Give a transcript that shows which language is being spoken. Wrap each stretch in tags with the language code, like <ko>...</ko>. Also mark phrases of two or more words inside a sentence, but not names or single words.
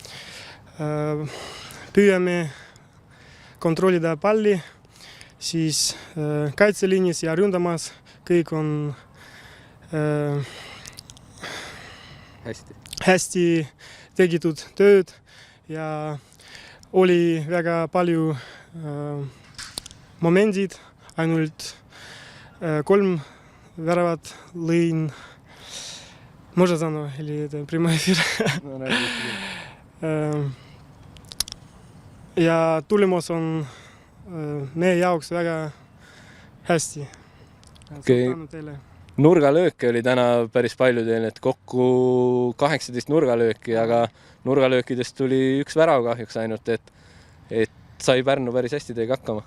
<et>püüame kontrollida palli, siis kaitseliinis ja ründamas kõik on hästi tegitud tööd ja oli väga palju momendid, ainult 3 väravat lõin.</et> <ru>Можно заново или это прямой эфир?</ru> <et>Ja tulemus on meie jaoks väga hästi. Nurgalööke oli täna päris palju teil, et kokku 18 nurgalööki, aga nurgalöökidest tuli 1 värav kahjuks ainult, et sai Pärnu päris hästi teiega hakkama.</et>